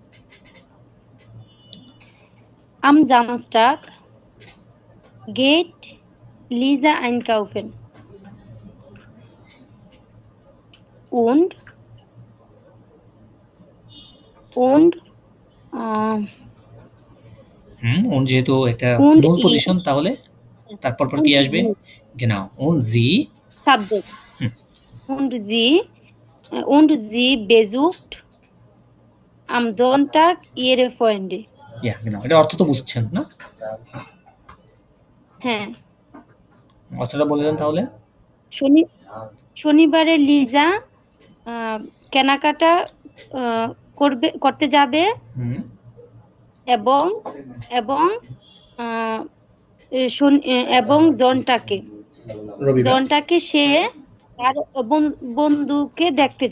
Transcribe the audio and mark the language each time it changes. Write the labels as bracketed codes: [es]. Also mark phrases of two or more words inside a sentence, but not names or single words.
[de] Am Samstag geht Lisa einkaufen und [bn] যেহেতু একটা মূল পজিশন, তাহলে তারপর পর কি আসবে? [de] genau, und sie Subject und sie besucht am Sonntag ihre Freunde। ja genau, [bn] এটা অর্থ তো বুঝছেন না? হ্যাঁ, অর্থটা বলে দেন তাহলে। শনিবারে লিজা কেনাকাটা করতে যাবে এবং জনটাকে সে তার বন্ধুকে দেখতে যাবে।